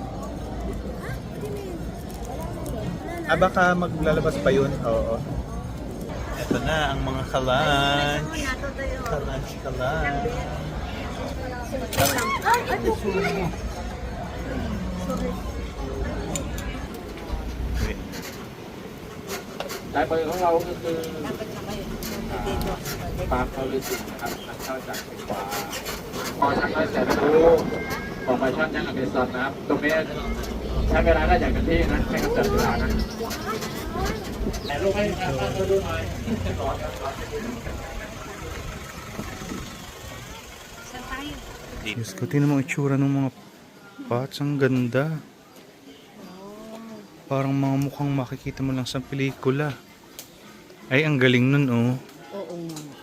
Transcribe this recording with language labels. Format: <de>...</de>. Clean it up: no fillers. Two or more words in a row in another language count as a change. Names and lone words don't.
<tl>Baka maglalabas pa yun. Oo. Ito na ang mga ka-lunch. Ka-lunch. Wait.</tl> <th>ลายมือของเราก็คือปลาเขาฤาษีนะครับนำเข้าจากเชียงขวาพอทางนั้นเสร็จรู้ออกมาช่อนยังอเมซอนนะครับ ตรงนี้ใช้เวลาได้อย่างเต็มที่นะให้กำจัดเวลานะแต่ลูกให้ทางบ้านเขาดูหน่อยร้อนครับ</th> <tl>Diyos ko, tingnan mo ang itsura ng mga pots. Ang ganda. Parang mga mukhang makikita mo lang sa pelikula. Ay, ang galing nun, oh. Oo nga.</tl>